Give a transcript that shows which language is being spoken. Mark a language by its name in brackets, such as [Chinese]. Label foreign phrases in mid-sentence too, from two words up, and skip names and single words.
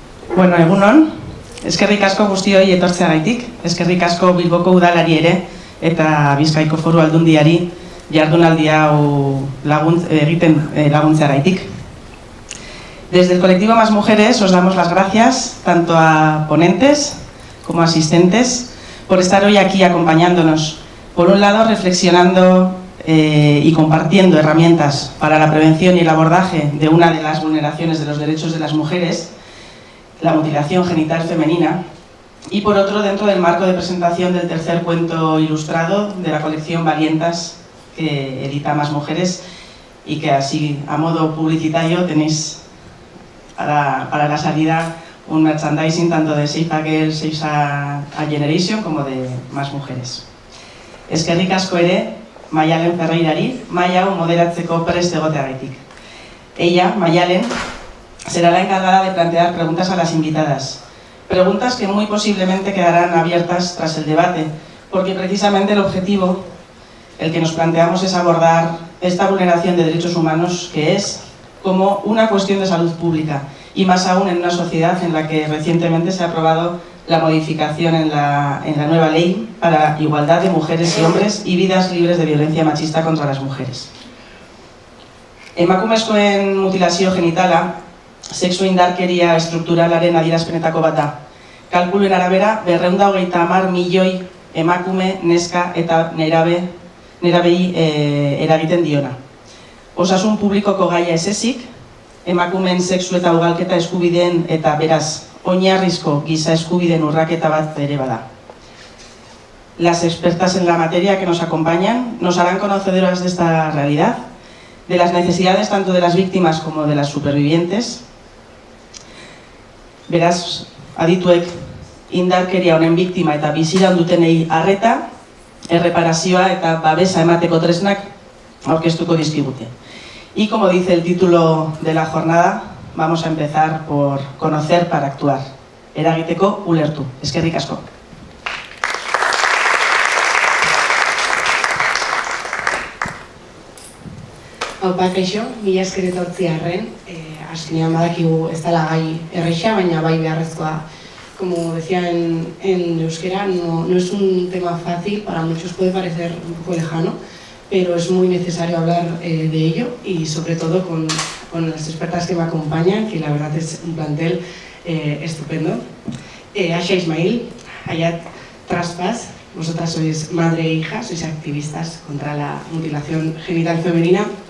[Basque] Bueno, egunon, eskerrik asko guztioi etortzeagaitik, eskerrik asko Bilboko udalari ere eta Bizkaiko Foru Aldundiari jardunaldi hau egiten laguntzeagaitik. [Spanish] Desde el colectivo Más Mujeres os damos las gracias tanto a ponentes como a asistentes por estar hoy aquí acompañándonos. Por un lado, reflexionando y compartiendo herramientas para la prevención y el abordaje de una de las vulneraciones de los derechos de las mujeres, la mutilación genital femenina, y por otro, dentro del marco de presentación del tercer cuento ilustrado de la colección Valientas que edita Más Mujeres y que así, a modo publicitario, tenéis para la salida un merchandising tanto de Save a Girl, Save a Generation como de Más Mujeres. Eskerrik asko ere Maialen Ferreirari, maila hau moderatzeko prest egoteagaitik. Ella, Maialen, será la encargada de plantear preguntas a las invitadas. Preguntas que muy posiblemente quedarán abiertas tras el debate, porque precisamente el objetivo, el que nos planteamos, es abordar esta vulneración de derechos humanos que es como una cuestión de salud pública, y más aún en una sociedad en la que recientemente se ha aprobado la modificación en la nueva ley para la igualdad de mujeres y hombres y vidas libres de violencia machista contra las mujeres. [Basque] Emakumezkoen mutilazio genitala sexu indarkeria estrukturalaren adierazpenetako bat da. Kalkuluen arabera, 230 milioi emakume, neska eta nerabei eragiten diona. Osasun publikoko gaia ez ezik, emakumeen sexu eta ugalketa eskubideen eta beraz oinarrizko giza eskubideen urraketa bat ere bada. [Spanish] Las expertas en la materia que nos acompañan nos harán conocedoras de esta realidad, de las necesidades tanto de las víctimas como de las supervivientes. [Basque] Beraz, adituek indarkeria honen biktima eta biziran dutenei arreta, erreparazioa eta babesa emateko tresnak aurkeztuko dizkigute. [Spanish] Y como dice el título de la jornada, vamos a empezar por conocer para actuar. [Basque] Eragiteko ulertu. Eskerrik asko. Aupa, kaixo, mila esker etortziarren. Azkenean badakigu ez dela gai erreixa, baina bai beharrezkoa. [Spanish] Como decía en euskera, no es un tema fácil, para muchos puede parecer un poco lejano, pero es muy necesario hablar de ello y sobre todo con las expertas que me acompañan, que la verdad es un plantel estupendo. Asha Ismail, Hayat Traspas, vosotras sois madre e hija, sois activistas contra la mutilación genital femenina.